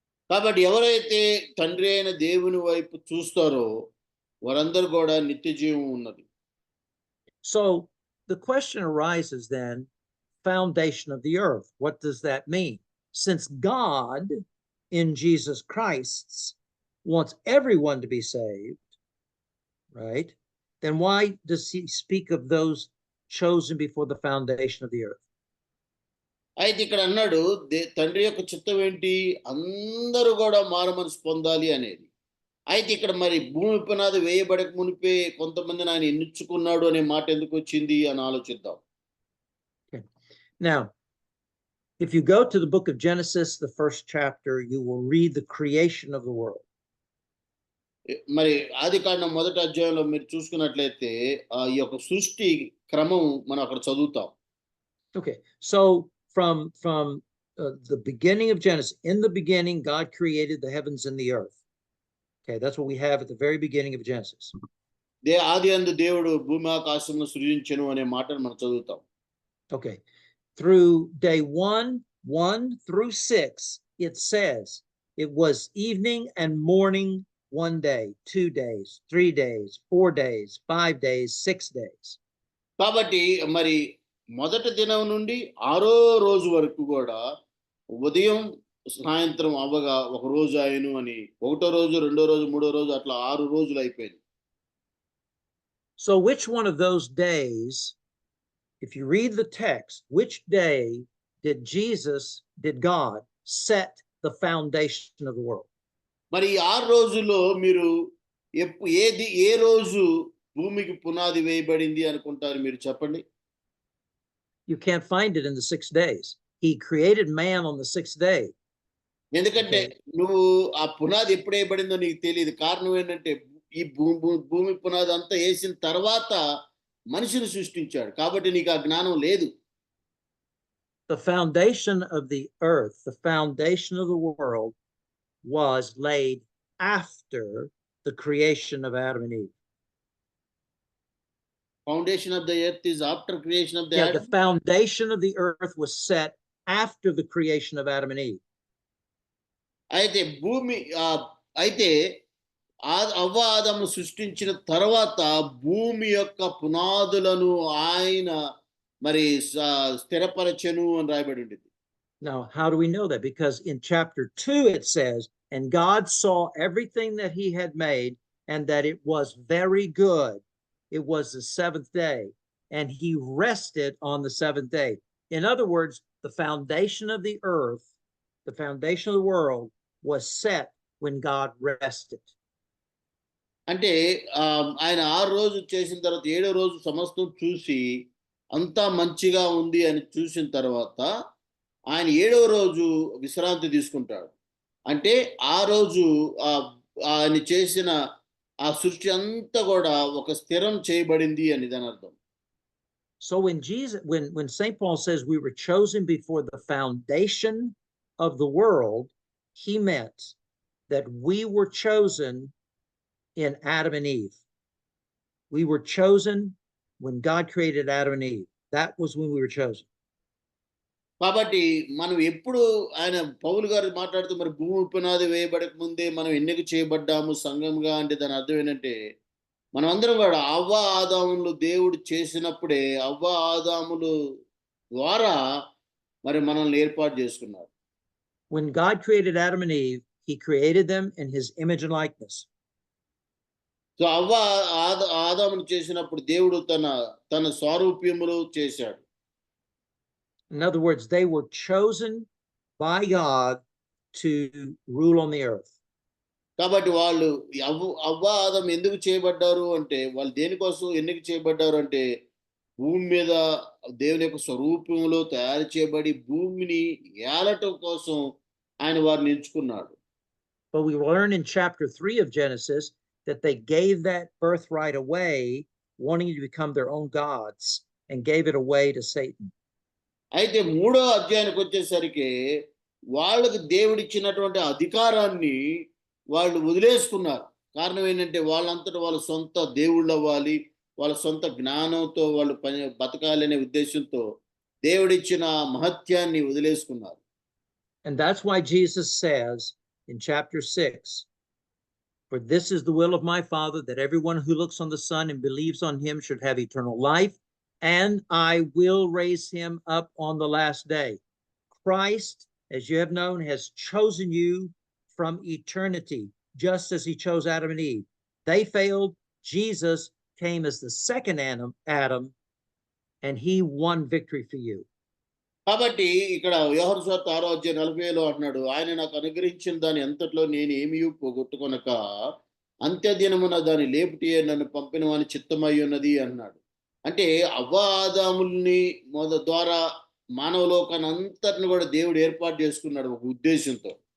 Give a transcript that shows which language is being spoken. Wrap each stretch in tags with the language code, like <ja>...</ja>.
<te>కాబట్టి ఎవరైతే తండ్రి అయిన దేవుని వైపు చూస్తారో వారందరూ కూడా నిత్య జీవం ఉన్నది.</te> <en>So the question arises then, foundation of the earth. What does that mean? Since God in Jesus Christ wants everyone to be saved, right? Then why does he speak of those chosen before the foundation of the earth?</en> <te>అయితే ఇక్కడ అన్నాడు తండ్రి యొక్క చిత్తం ఏంటి, అందరూ కూడా మారు మనసు పొందాలి అనేది. అయితే ఇక్కడ మరి భూమి పునాది వేయబడక మునిపే కొంతమందిని ఆయన ఎన్నుకున్నాడు అనే మాట ఎందుకు వచ్చింది అని ఆలోచిద్దాం.</te> <en>Now, if you go to the book of Genesis, the first chapter, you will read the creation of the world.</en> <te>మరి ఆదికాండం మొదటి అధ్యాయంలో మీరు చూసుకున్నట్లయితే ఈ యొక్క సృష్టి క్రమం మనం అక్కడ చదువుతాం.</te> <en>Okay, so from the beginning of Genesis, in the beginning, God created the heavens and the earth. Okay, that's what we have at the very beginning of Genesis.</en> <te>ఆది యందు దేవుడు భూమి ఆకాశమును సృజించెను అనే మాటను మనం చదువుతాం.</te> <en>Okay, through day 1 through 6, it says it was evening and morning 1 day, 2 days, 3 days, 4 days, 5 days, 6 days.</en> <te>కాబట్టి మరి మొదటి దినం నుండి 6వ రోజు వరకు కూడా ఉదయం సాయంత్రం అవ్వగా ఒక రోజు ఆయను అని 1వ రోజు 2వ రోజు 3వ రోజు అట్లా 6 రోజులు అయిపోయింది.</te> <en>So which one of those days, if you read the text, which day did God set the foundation of the world?</en> <te>మరి 6 రోజుల్లో మీరు ఏ రోజు భూమికి పునాది వేయబడింది అనుకుంటారు మీరు చెప్పండి.</te> <en>You can't find it in the 6 days. He created man on the 6th day.</en> <te>ఎందుకంటే నువ్వు ఆ పునాది ఎప్పుడు వేయబడిందో నీకు తెలియదు. కారణం ఏంటంటే ఈ భూమి పునాది అంతా వేసిన తర్వాత మనిషిని సృష్టించాడు, కాబట్టి నీకు ఆ జ్ఞానం లేదు.</te> <en>The foundation of the earth, the foundation of the world was laid after the creation of Adam and Eve. Foundation of the earth is after creation of the Yeah, Adam. the foundation of the earth was set after the creation of Adam and Eve.</en> <te>అయితే అయితే అవ్వ ఆదాము సృష్టించిన తర్వాత భూమి యొక్క పునాదులను ఆయన మరి స్థిరపరచెను అని రాయబడి ఉంటుంది.</te> <en>Now, how do we know that? Because in chapter 2 it says, and God saw everything that he had made and that it was very good. It was the 7th day, and he rested on the 7th day. In other words, the foundation of the earth, the foundation of the world was set when God rested.</en> <te>అంటే ఆయన 6 రోజులు చేసిన తర్వాత 7వ రోజు సమస్తం చూసి అంతా మంచిగా ఉంది అని చూసిన తర్వాత ఆయన 7వ రోజు విశ్రాంతి తీసుకుంటాడు. అంటే ఆ రోజు ఆయన చేసిన ఆ సృష్టి అంతా కూడా ఒక స్థిరం చేయబడింది అని దాని అర్థం.</te> <en>So when St. Paul says we were chosen before the foundation of the world, he meant that we were chosen in Adam and Eve. We were chosen when God created Adam and Eve. That was when we were chosen.</en> <te>కాబట్టి మనం ఎప్పుడు ఆయన పౌలు గారు మాట్లాడుతూ మరి భూమి పునాది వేయబడక ముందే మనం ఎన్నిక చేయబడ్డాము సంఘంగా అంటే దాని అర్థం ఏంటంటే మనం అందరం కూడా అవ్వ ఆదాములు దేవుడు చేసినప్పుడే అవ్వ ఆదాములు ద్వారా మరి మనల్ని ఏర్పాటు చేసుకున్నారు.</te> <en>When God created Adam and Eve, he created them in his image and likeness.</en> <te>So అవ్వ ఆదామును చేసినప్పుడు దేవుడు తన స్వరూప్యములో చేశాడు.</te> <en>In other words, they were chosen by God to rule on the earth.</en> <te>కాబట్టి వాళ్ళు అవ్వ ఆదాము ఎందుకు చేయబడ్డారు అంటే వాళ్ళు దేనికోసం ఎన్నిక చేయబడ్డారు అంటే భూమి మీద దేవుని యొక్క స్వరూపంలో తయారు చేయబడి భూమిని ఏలటం కోసం ఆయన వారిని ఎంచుకున్నాడు.</te> <en>But we learn in chapter 3 of Genesis that they gave that birthright away, wanting to become their own gods, and gave it away to Satan.</en> <te>అయితే 3వ అధ్యాయానికి వచ్చేసరికి వాళ్ళకి దేవుడిచ్చినటువంటి అధికారాన్ని వాళ్ళు వదిలేసుకున్నారు. కారణం ఏంటంటే వాళ్ళంతటా వాళ్ళ సొంత దేవుళ్ళు అవ్వాలి, వాళ్ళ సొంత జ్ఞానంతో వాళ్ళు బతకాలి అనే ఉద్దేశంతో దేవుడిచ్చిన మహత్యాన్ని వదిలేసుకున్నారు.</te> <en>And that's why Jesus says in chapter 6, "For this is the will of my Father, that everyone who looks on the Son and believes on him should have eternal life, and I will raise him up on the last day." Christ, as you have known, has chosen you from eternity, just as he chose Adam and Eve. They failed. Jesus came as the second Adam, and he won victory for you.</en> <te>కాబట్టి ఇక్కడ యోహాను సువార్త 6వ అధ్యాయం 40లో అంటున్నాడు, ఆయన నాకు అనుగ్రహించిన దాని అంతట్లో నేను ఏమీ పోగొట్టుకొనక అంత్యదినమున దాని లేపుటియే నన్ను పంపిన వాని చిత్తమై ఉన్నది అన్నాడు. అంటే అవ్వ ఆదాముల్ని ద్వారా మానవ లోకాన్ని అంతటిని కూడా దేవుడు ఏర్పాటు చేసుకున్నాడు ఒక ఉద్దేశంతో.</te>